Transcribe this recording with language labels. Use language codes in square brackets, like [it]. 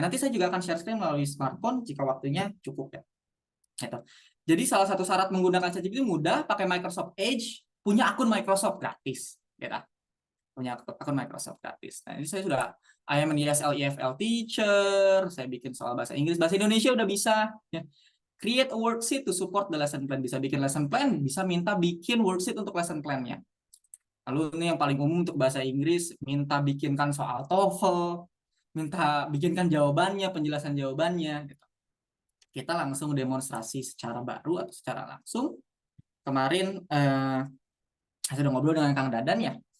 [id] Nanti saya juga akan share screen melalui smartphone jika waktunya cukup ya. Gitu. Jadi salah satu syarat menggunakan ChatGPT mudah, pakai Microsoft Edge, punya akun Microsoft gratis, gitu. Punya akun Microsoft gratis. Nah, ini saya sudah [en] I am an ESL EFL teacher, [id] saya bikin soal bahasa Inggris, bahasa Indonesia udah bisa. Ya. [en] Create a worksheet to support the lesson plan. [id] Bisa bikin lesson plan, bisa minta bikin worksheet untuk lesson plan-nya. Lalu ini yang paling umum untuk bahasa Inggris, minta bikinkan soal TOEFL, minta bikinkan jawabannya, penjelasan jawabannya, gitu. Kita langsung demonstrasi secara baru atau secara langsung. Kemarin saya sudah ngobrol dengan Kang Dadan ya.